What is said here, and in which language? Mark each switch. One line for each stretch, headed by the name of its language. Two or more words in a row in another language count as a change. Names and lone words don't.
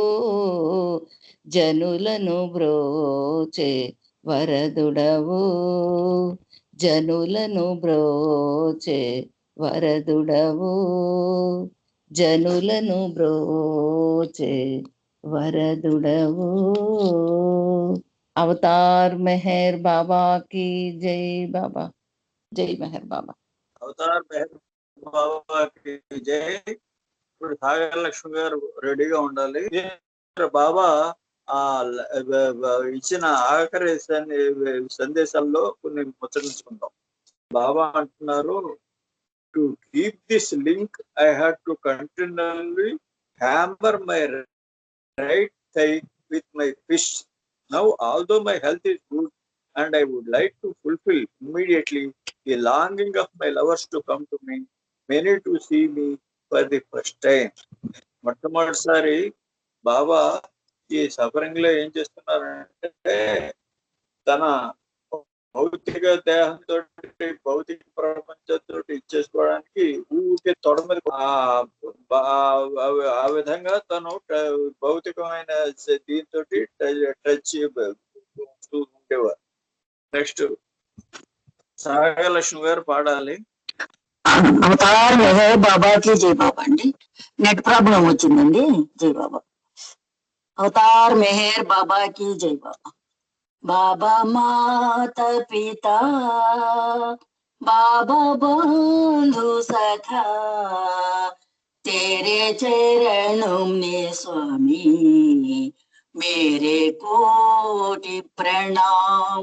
Telugu: జనులను బ్రోచే వరదుడవు జనులను బ్రోచే వరదుడవు జనులను బ్రోచే వరదుడవు అవతార్ మెహర్ బాబా
Hindi: की जय बाबा जय मेहर बाबा
Telugu: అవతార్ మెహర్ బాబాకి జై. ఇప్పుడు సాగర్ లక్ష్మి గారు రెడీగా ఉండాలి. బాబా ఆ ఇచ్చిన ఆఖరి సందేశాల్లో కొన్ని ముచ్చరించుకుందాం. బాబా అంటున్నారు,
English: to keep this link I had to continually hammer my right thigh with my fist. Now, although my health is good and I would like to fulfill immediately the longing of my lovers to come to me, many to see me for the first time.
Telugu: మొట్టమొదటిసారి బాబా ఈ సఫరింగ్ లో ఏం చేస్తున్నారంటే, తన భౌతిక దేహంతో భౌతిక ప్రపంచంతో ఇచ్చేసుకోవడానికి ఊరికే తొడ మీద ఆ విధంగా తను భౌతికమైన దీంతో టచ్ ఉండేవారు. నెక్స్ట్ సాగలక్ష్మి గారు పాడాలి. అవతార్ మెహర్ బాబాకి జై బాబా అండి.
English: net problem
Telugu: వచ్చిందండి. జై బాబా. అవతార్ మెహర్ బాబాకి జై బాబా.
Hindi: बाबा माता पिता बाबा बंधु सखा तेरे चरणों ने स्वामी मेरे कोटि प्रणाम.